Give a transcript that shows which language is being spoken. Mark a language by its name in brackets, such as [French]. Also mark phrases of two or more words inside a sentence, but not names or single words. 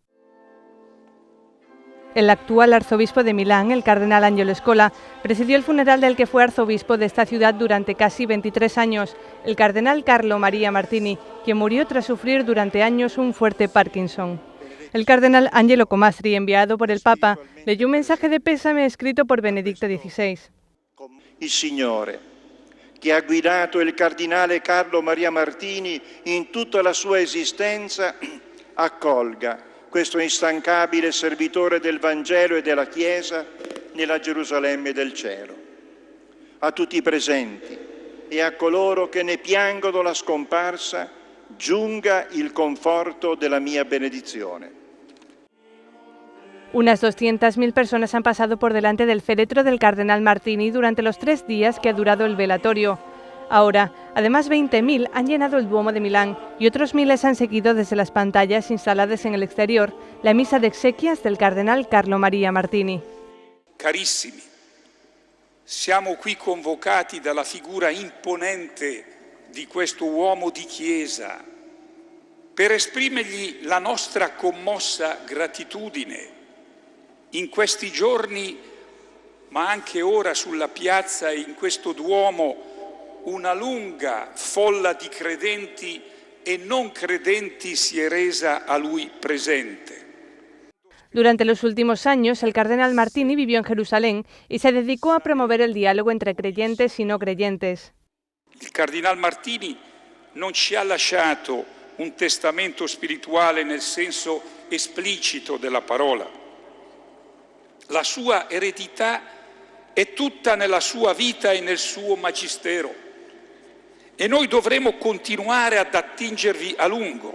[Spanish] El actual arzobispo de Milán, el cardenal Angelo Scola, presidió el funeral del que fue arzobispo de esta ciudad durante casi 23 años, el cardenal Carlo Maria Martini, quien murió tras sufrir durante años un fuerte Parkinson. El cardenal Angelo Comastri, enviado por el Papa, leyó un mensaje de pésame escrito por Benedicto XVI. [Italian] Il Signore, che ha guidato il cardinale Carlo Maria Martini in tutta la sua esistenza, accolga questo instancabile servitore del Vangelo e della Chiesa nella Gerusalemme del cielo. A tutti i presenti e a coloro che ne piangono la scomparsa, giunga il conforto della mia benedizione. [Spanish] Unas 200.000 personas han pasado por delante del féretro del cardenal Martini durante los 3 días que ha durado el velatorio. Ahora, además 20.000 han llenado el Duomo de Milán y otros miles han seguido desde las pantallas instaladas en el exterior la misa de exequias del cardenal Carlo Maria Martini. [Italian] Carissimi, siamo qui convocati dalla figura imponente di questo uomo di Chiesa per esprimergli la nostra commossa gratitudine. In questi giorni, ma anche ora sulla piazza e in questo Duomo, una lunga folla di credenti e non credenti si è resa a lui presente. [Spanish] Durante los últimos años, el cardenal Martini vivió en Jerusalén y se dedicó a promover el diálogo entre creyentes y no creyentes. [Italian] Il cardinal Martini non ci ha lasciato un testamento spirituale nel senso esplicito della parola. La sua eredità è tutta nella sua vita e nel suo magistero e noi dovremo continuare ad attingervi a lungo.